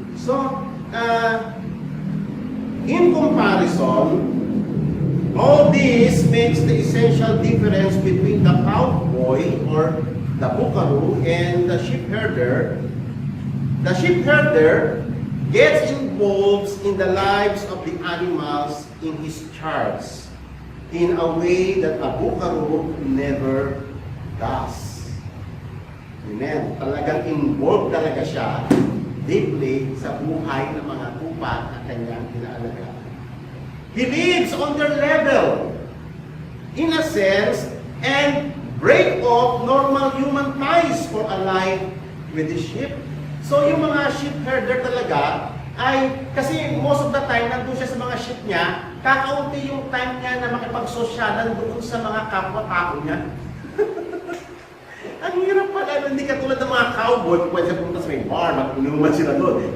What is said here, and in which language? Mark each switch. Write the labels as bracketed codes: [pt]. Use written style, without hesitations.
[en] So, in comparison, all this makes the essential difference between the cowboy or the buckaroo and the sheep herder. The sheep herder gets involved in the lives of the animals in his charge in a way that a buckaroo never does. Amen. [tl] Talagang involved talaga siya deeply sa buhay ng mga tupa na kanyang inaalagaan. [en] He lives on their level, in a sense, and break off normal human ties for a life with the sheep. [tl] So yung mga sheep herder talaga ay, kasi [en] most of the time, [tl] nandun siya sa mga sheep niya, kakaunti yung time niya na makipagsosyalan doon sa mga kapwa-tao niya. Ang hirap pala, hindi katulad ng mga cowboy, pwede sa pumunta sa may bar, mag-inuman sila doon.